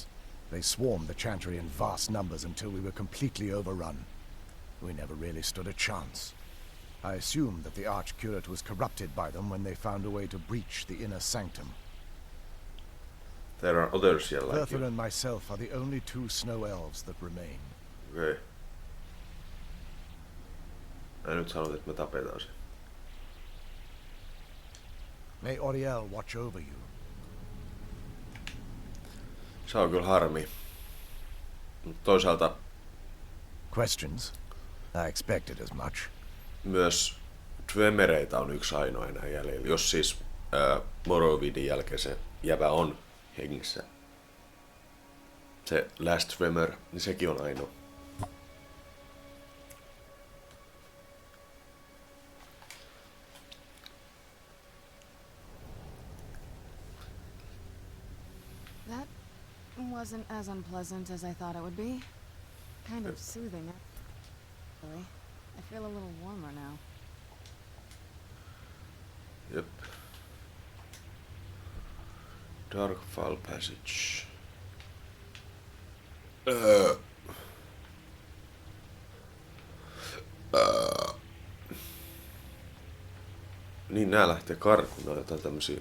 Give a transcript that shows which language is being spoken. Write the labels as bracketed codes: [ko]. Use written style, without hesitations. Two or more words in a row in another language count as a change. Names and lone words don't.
[en] They swarmed the Chantry in vast numbers until we were completely overrun. We never really stood a chance. I assume that the Archcurate was corrupted by them when they found a way to breach the inner sanctum. There are others here like Bertha you. and myself are the only two snow elves that remain. [fi] Okei. Mä nyt sanot, että me tapetaan se. [en] May Auriel watch over you. [fi] Se on kyllä harmi. Mutta toisaalta [en] Questions? I expected as much. [fi] myös Dwemereitä on yksi ainoa enää jäljellä. Jos siis Morrowindin jälkeen se jävä on hengissä. Se Last Dwemer, niin sekin on ainoa. [en] That wasn't as unpleasant as I thought it would be. Kind of soothing, actually. I feel a little warmer now. [fi] Jep. Darkfall Passage. Niin nää lähtee karkuun, nää on jotain tämmösiä.